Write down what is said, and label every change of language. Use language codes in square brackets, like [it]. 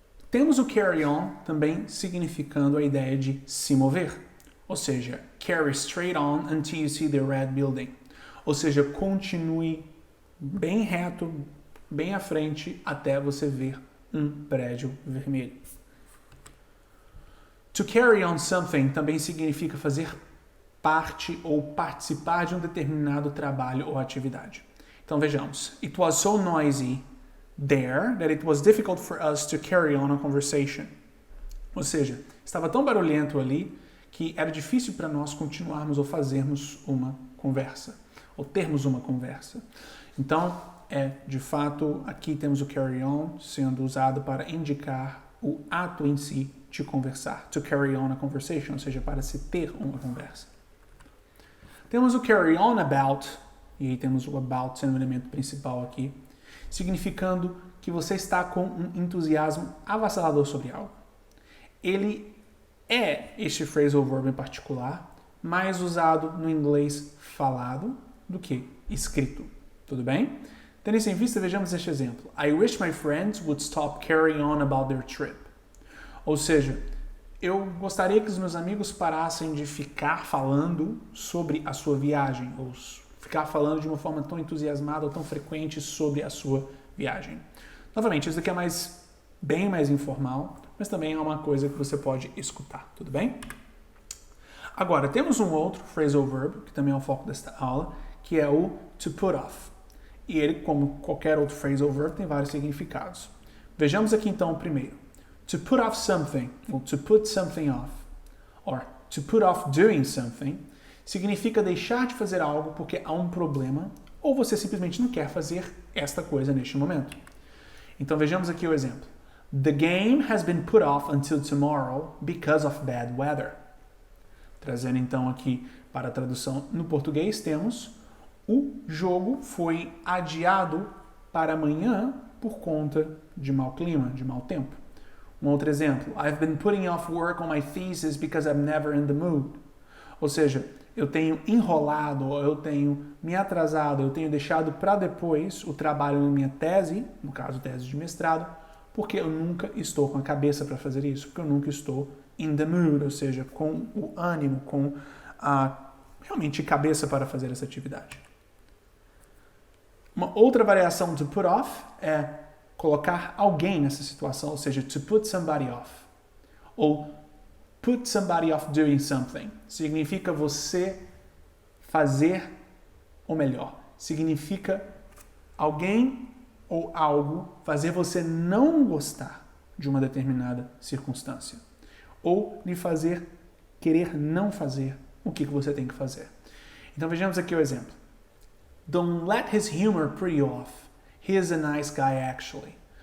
[pt] Temos o carry on também significando a ideia de se mover, ou seja, [en] carry straight on until you see the red building, [pt] ou seja, continue bem reto, bem à frente, até você ver um prédio vermelho. [en] To carry on something [pt] também significa fazer parte ou participar de um determinado trabalho ou atividade. Então vejamos. [en] It was so noisy there that it was difficult for us to carry on a conversation. [pt] Ou seja, estava tão barulhento ali que era difícil para nós continuarmos ou fazermos uma conversa, ou termos uma conversa. Então, de fato, aqui temos o carry on sendo usado para indicar o ato em si de conversar. [en] To carry on a conversation, [pt] ou seja, para se ter uma conversa. Temos o carry on about, e aí temos o about sendo o elemento principal aqui, significando que você está com um entusiasmo avassalador sobre algo. Ele é este phrasal verb em particular, mais usado no inglês falado do que escrito. Tudo bem? Tendo isso em vista, vejamos este exemplo. [en] I wish my friends would stop carrying on about their trip. [pt] Ou seja, eu gostaria que os meus amigos parassem de ficar falando sobre a sua viagem, ou ficar falando de uma forma tão entusiasmada ou tão frequente sobre a sua viagem. Novamente, isso aqui é bem mais informal, mas também é uma coisa que você pode escutar, tudo bem? Agora, temos um outro phrasal verb, que também é o foco desta aula, que é o to put off. E ele, como qualquer outro phrasal verb, tem vários significados. Vejamos aqui então o primeiro. [en] To put off something, [pt] ou [en] to put something off, or to put off doing something, [pt] significa deixar de fazer algo porque há um problema ou você simplesmente não quer fazer esta coisa neste momento. Então vejamos aqui o exemplo. [en] The game has been put off until tomorrow because of bad weather. [pt] Trazendo então aqui para a tradução no português, temos o jogo foi adiado para amanhã por conta de mau clima, de mau tempo. Um outro exemplo. [en] I've been putting off work on my thesis because I'm never in the mood. [pt] Ou seja, eu tenho enrolado, eu tenho me atrasado, eu tenho deixado para depois o trabalho na minha tese, no caso tese de mestrado, porque eu nunca estou com a cabeça para fazer isso, porque eu nunca estou in the mood, ou seja, com o ânimo, com a realmente cabeça para fazer essa atividade. Uma outra variação de put off é colocar alguém nessa situação, ou seja, [en] to put somebody off. Ou put somebody off doing something. [pt] Significa você fazer, ou melhor, significa alguém ou algo fazer você não gostar de uma determinada circunstância. Ou lhe fazer querer não fazer o que você tem que fazer. Então vejamos aqui o exemplo. [en] Don't let his humor put you off. He is a nice guy actually.